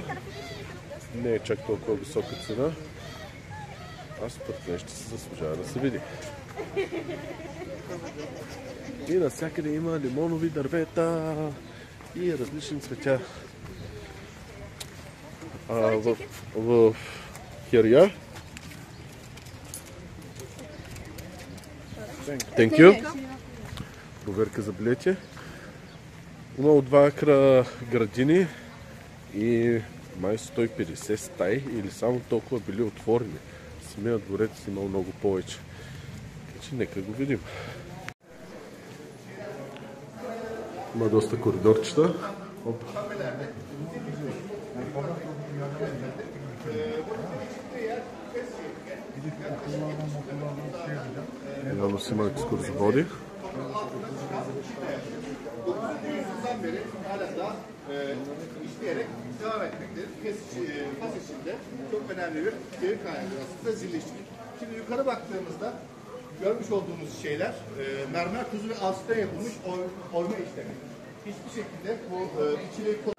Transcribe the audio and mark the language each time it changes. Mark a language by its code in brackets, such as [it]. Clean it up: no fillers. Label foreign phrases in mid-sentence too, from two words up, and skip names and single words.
[bg] Не е чак толкова висока цена. А според мен ще се заслужава да се види. И навсякъде има лимонови дървета и различни цветя. В Херия. [en] Thank you. [bg] Проверка за билети. Имало 2 акра градини и май 150 стаи или само толкова били отворени. Самият дворец имал много повече. Така че нека го видим. Има доста коридорчета. Явно си има екскурзоводи. [tr] işleyerek devam etmektedir. Fas içinde çok önemli bir gelir kaynağı aslında zilleştirir. Şimdi yukarı baktığımızda görmüş olduğumuz şeyler mermer tuzu ve alçıktan yapılmış oyma işlemi. Hiçbir şekilde bu içine